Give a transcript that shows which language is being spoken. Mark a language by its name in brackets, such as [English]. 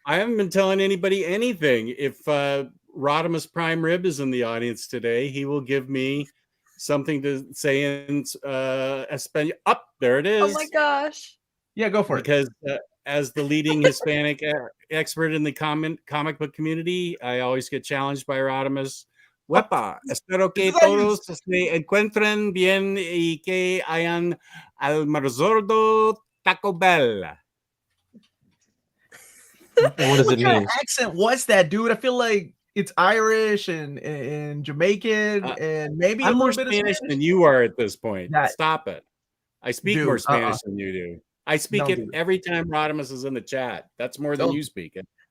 [English] I haven't been telling anybody anything. If Rodimus Prime Rib is in the audience today, he will give me something to say in Espanol. Up there it is. Oh my gosh. Yeah, go for it. Because as the leading Hispanic expert in the comic book community, I always get challenged by Rodimus. [Spanish] Wepa, espero que todos se encuentren bien y que hayan almorzado Taco Bell. [English] What does it mean? What accent was that, dude? I feel like it's Irish and Jamaican and maybe I'm a more little bit Spanish of Spanish than you are at this point. Stop it. I speak more Spanish than you do. I speak it every time Rodimus is in the chat. That's more than you speak it.